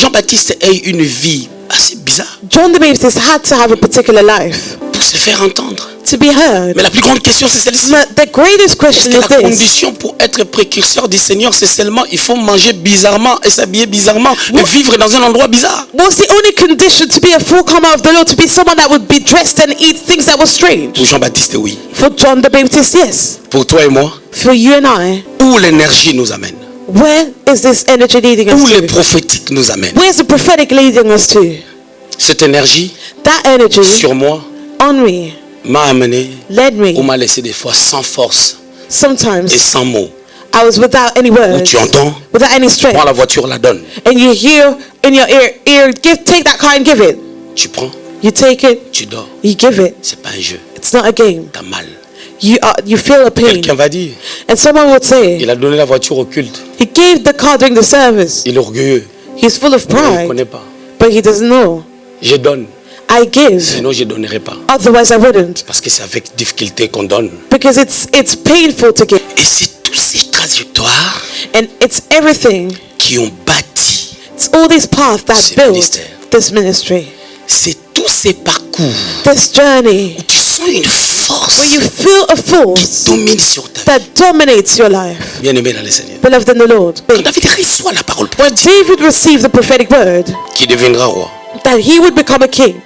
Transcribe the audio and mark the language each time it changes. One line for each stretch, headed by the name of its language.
French: Jean-Baptiste a eu une vie assez bizarre
English: John the Baptist had to have a particular life
French: pour se faire entendre.
English: to be heard.
French: Mais la plus grande question, c'est celle-ci.
English: But the greatest question
French: Est-ce que la
English: is this.
French: condition pour être précurseur du Seigneur, c'est seulement il faut manger bizarrement et s'habiller bizarrement et vivre dans un endroit bizarre?
English: Was the only condition to be a forecomer of the Lord to be someone that would be dressed and eat things that were strange?
French: Pour Jean-Baptiste, oui.
English: For John the Baptist, yes.
French: Pour toi et moi,
English: For you and I,
French: où l'énergie nous amène,
English: where is this energy leading us
French: où les
English: to?
French: prophétiques nous amènent.
English: Where's the prophetic leading us to?
French: Cette énergie
English: That energy
French: sur moi
English: on me,
French: m'a amené
English: led
French: ou
English: me.
French: m'a laissé des fois sans force et
English: Sometimes
French: sans mots.
English: I was without any
French: Où
English: words,
French: tu entends,
English: without any strength.
French: prends la voiture, la donne.
English: And you hear in your ear, take that car and give it.
French: Tu prends,
English: You take it,
French: tu dors.
English: you give it.
French: C'est pas un jeu.
English: It's not a game.
French: T'as mal.
English: You feel a pain.
French: Quelqu'un va dire,
English: And someone would say,
French: il a donné la voiture au culte.
English: he gave the car during the service.
French: Il est orgueilleux.
English: He's full of
French: Il ne
English: pride,
French: connaît pas.
English: but he doesn't know.
French: Je donne.
English: I give,
French: Sinon, je ne donnerai pas.
English: otherwise I wouldn't.
French: Parce que c'est avec difficulté qu'on donne.
English: Because it's painful to give.
French: Et c'est tous ces trajectoires
English: And it's everything.
French: qui ont bâti.
English: It's all these paths that
French: Ce
English: build
French: ministère.
English: this ministry.
French: C'est tous ces parcours
English: This journey
French: où tu sens une force
English: where you feel a
French: qui
English: force
French: domine sur ta vie.
English: that dominates your life.
French: Bien-aimé dans le Seigneur.
English: Beloved in the Lord.
French: Quand David reçoit la parole
English: When David received the prophetic word
French: qui deviendra roi,
English: that he would become a king,